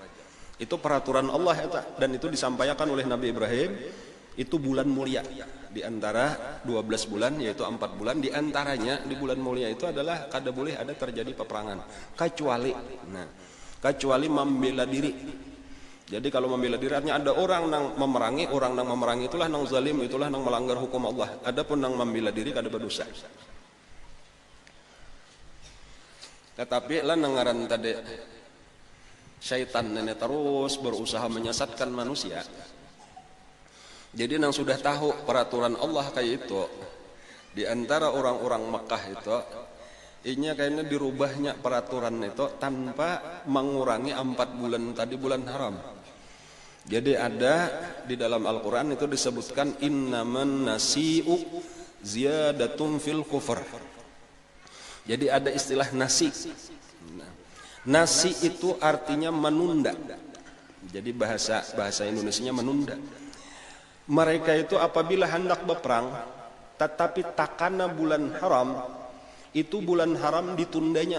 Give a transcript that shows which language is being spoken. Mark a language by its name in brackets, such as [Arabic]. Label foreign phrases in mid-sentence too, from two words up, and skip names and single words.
[Indonesian] Itu peraturan Allah ya, dan itu disampaikan oleh Nabi Ibrahim. Itu bulan mulia di antara 12 bulan, yaitu 4 bulan. Di antaranya di bulan mulia itu adalah kada boleh ada terjadi peperangan, kecuali membela diri. Jadi kalau membela diri artinya ada orang nang memerangi itulah nang zalim, itulah nang melanggar hukum Allah. Adapun nang membela diri kada berdosa. Tetapi lah nangaran tadi syaitan nenek terus berusaha menyesatkan manusia. Jadi nang sudah tahu peraturan Allah kayak itu, di antara orang-orang Mekah itu ini kayaknya dirubahnya peraturan itu tanpa mengurangi 4 bulan tadi bulan haram. Jadi ada di dalam Al-Quran itu disebutkan [Arabic] إنما النسيء زيادة في الكفر. [Indonesian] Jadi ada istilah nasi. Nasi itu artinya menunda. Jadi bahasa Indonesianya menunda. Mereka itu apabila hendak berperang, tetapi takana bulan haram, itu bulan haram ditundanya.